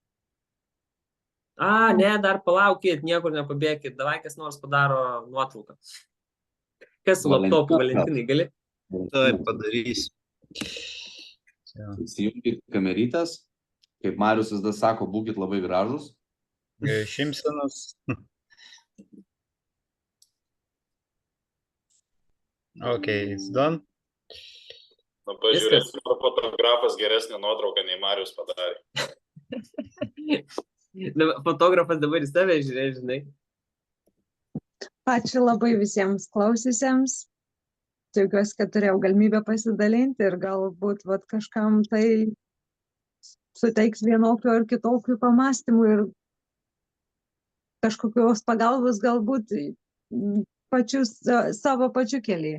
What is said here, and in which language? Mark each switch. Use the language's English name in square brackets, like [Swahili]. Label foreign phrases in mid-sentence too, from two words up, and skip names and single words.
[Lithuanian] Ne, dar palaukit, niekur nepabėkit, davai kas nors padaro nuotrauką. Kas su laptopu, Valentinai, gali? Taip, padarysiu. Įsijungit kamerytes, kaip Marius vis dar sako, būkit labai gražus. Šimsenas. [English] Okay, it's done. [Lithuanian] Na, pažiūrėsiu, fotografas geresnį nuotrauką nei Marius padarė. Fotografas dabar į save žiūrė, žinai. Ačiū labai visiems klausiusiems. Džiaugiuosi, kad turėjau galimybę pasidalinti ir galbūt kažkam tai suteiks vienokių ar kitokių pamastymų ir kažkokios pagalbos galbūt savo pačių kelyje.